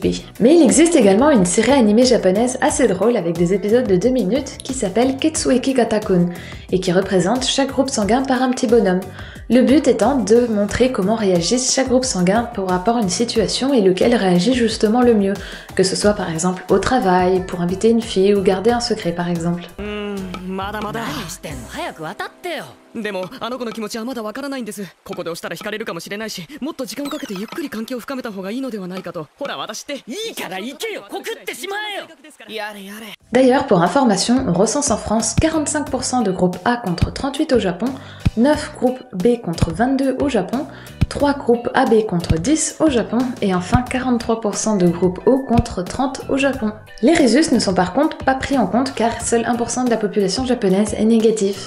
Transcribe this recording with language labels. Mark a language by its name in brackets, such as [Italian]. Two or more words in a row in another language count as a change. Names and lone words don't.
[French] Mais il existe également une série animée japonaise assez drôle avec des épisodes de 2 minutes qui s'appelle Ketsueki Gatakun et qui représente chaque groupe sanguin par un petit bonhomme. Le but étant de montrer comment réagissent chaque groupe sanguin par rapport à une situation et lequel réagit justement le mieux, que ce soit par exemple au travail, pour inviter une fille ou garder un secret par exemple. [Japanese] まだまだ何してんの早く渡ってよでもあの子の気持ちはまだわからないんですここで押したら惹かれるかもしれないしもっと時間をかけてゆっくり関係を深めた方がいいのではないかとほら私っていいから行けよ告ってしまえよやれやれ [French] D'ailleurs, pour information, on recense en France 45% de groupe A contre 38 au Japon, 9 groupes B contre 22 au Japon, 3 groupes AB contre 10 au Japon et enfin 43% de groupes O contre 30 au Japon. Les rhésus ne sont par contre pas pris en compte car seul 1% de la population japonaise est négatif.